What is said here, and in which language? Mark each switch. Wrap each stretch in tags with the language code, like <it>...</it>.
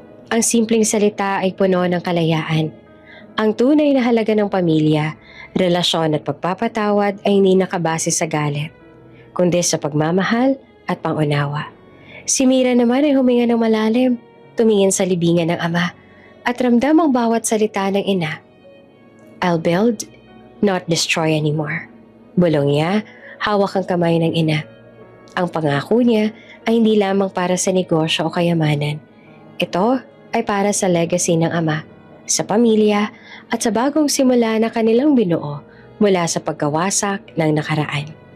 <tl>Ang simpleng salita ay puno ng kalayaan. Ang tunay na halaga ng pamilya, relasyon at pagpapatawad ay hindi nakabase sa galit, kundi sa pagmamahal at pangunawa. Si Mira naman ay huminga ng malalim, tumingin sa libingan ng ama, at ramdam ang bawat salita ng ina.</tl> <en>I'll build, not destroy anymore.</en> <tl>Bulong niya, hawak ang kamay ng ina. Ang pangako niya ay hindi lamang para sa negosyo o kayamanan. Ito ay para sa legacy ng ama, sa pamilya at sa bagong simula na kanilang binuo mula sa pagkawasak ng nakaraan.</tl>